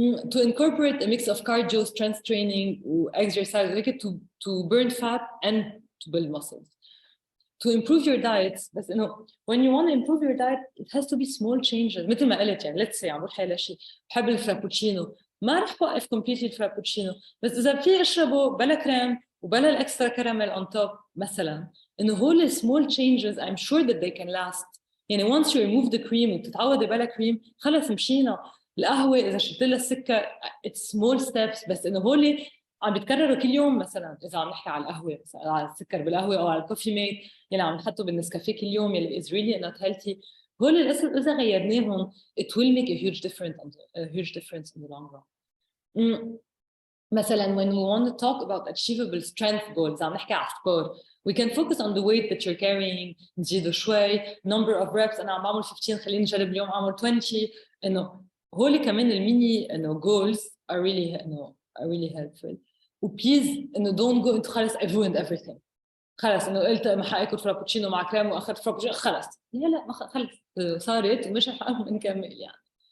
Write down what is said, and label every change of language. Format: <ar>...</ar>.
<en>To incorporate a mix of cardio, strength training, exercise to burn fat and to build muscles. To improve your diets،</en> <ar>بس إنه</ar> <en>when you want to improve your diet it has to be small changes.</en> <ar>مثل ما قلت يعني</ar> <en>let's say</en> <ar>عم بروح على شيء بحب الفرابوتشينو، ما رح وقف</ar> <en>completely</en> <ar>الفرابوتشينو، بس إذا في أشربه بلا كريم وبلا الإكسترا كراميل</ar> <en>on top</en> <ar>مثلا، إنه هول</ar> <en>small changes I'm sure that they can last.</en> <ar>يعني</ar> <en>once you remove the cream</en> <ar>وبتتعودي بلا كريم خلص مشينا. القهوة إذا شلت لها السكر</ar> <en>it's small steps،</en> <ar>بس إنه هول عم بيتكرروا كل يوم. مثلا إذا عم نحكي على القهوة مثلا على السكر بالقهوة أو على الكوفي ميت يلي عم نحطه بالنسكافيه كل يوم يلي</ar> <en>is really not healthy،</en> <ar>هول الاسم إذا غيرناهم</ar> <en>it will make a huge difference in the long run. مثلا when we want to talk about achievable strength goals</en> <ar>عم نحكي على سكور</ar> <en>we can focus on the weight that you're carrying</en> <ar>نزيده شوي</ar> <en>number of reps.</en> <ar>أنا عم بعمل 15 خليني نجرب اليوم أعمل 20. إنه هول كمان الميني إنه</ar> <en>goals are really helpful.</en> <ar>وبليز إنه</ar> <en>don't go into</en> <ar>خلص</ar> <en>I ruined everything.</en> <ar>خلص إنه قلت ما حاكل فرابوتشينو مع كريم وأخذت فرابوتشينو خلص لا ما خلص صارت ومش رح نكمل يعني.</ar>